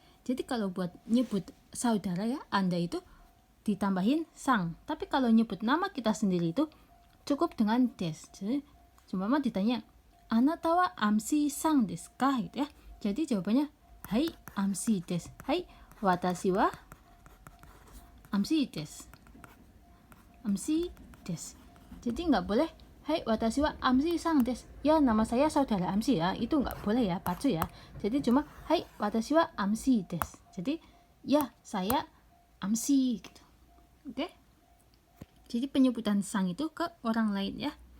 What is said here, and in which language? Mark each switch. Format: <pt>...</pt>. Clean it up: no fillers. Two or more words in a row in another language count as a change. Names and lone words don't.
<id>Jadi kalau buat nyebut saudara ya, Anda itu ditambahin sang. Tapi kalau nyebut nama kita sendiri itu cukup dengan desu. Jadi cuma ditanya</id> <ja>あなた は amsi さん です か</ja> <id>gitu ya. Jadi jawabannya</id> <ja>はい amsi です. はい 私 は amsi です. Amsi desu.</ja> <id>Jadi nggak boleh</id> <ja>はい 私 は amsi さん です.</ja> <id>Ya nama saya saudara amsi ya. Itu nggak boleh ya, pacu ya. Jadi cuma</id> <ja>はい 私 は amsi です.</ja> <id>Jadi ya saya amsi gitu. Oke? Jadi penyebutan sang itu ke orang lain ya.</id>